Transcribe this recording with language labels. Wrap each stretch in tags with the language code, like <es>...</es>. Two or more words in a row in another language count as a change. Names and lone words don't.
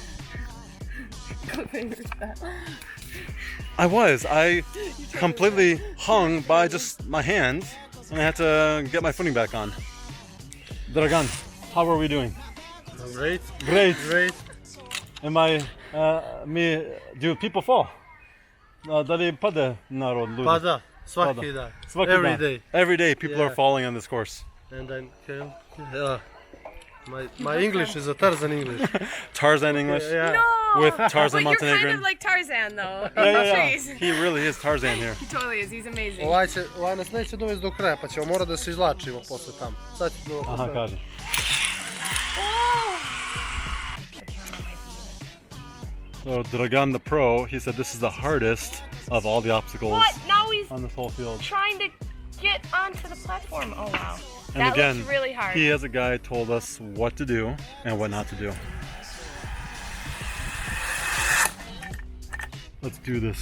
<en>I completely hung by just my hands, and I had to get my footing back on. Dragan, how are we doing? Great. Great. Great. Do people fall?</en> <sr>Da li pade narod ljudi? Pada. Svaki dan. Svaki</sr> <en>Every</en> <sr>dan.</sr> <en>day. Every day people Yeah. are falling on this course. And then my English is a Tarzan English. Tarzan English. Yeah. No! With Tarzan But you're kind Montenegrin. of like Tarzan though. Yeah, in the yeah, trees. yeah. He really is Tarzan here. He totally is. He's amazing.</en> <sr>Ovaj nas neće dovesti do kraja, pa ćemo morati da se izvlačimo posle tamo. Sad ću do... Aha, kaže.</sr> <en>So Dragan the Pro, he said this is the hardest of all the obstacles What? Now he's on this whole field. trying to get onto the platform. Oh wow. And That again, looks really hard. he as a guy told us what to do and what not to do. Let's do this.</en>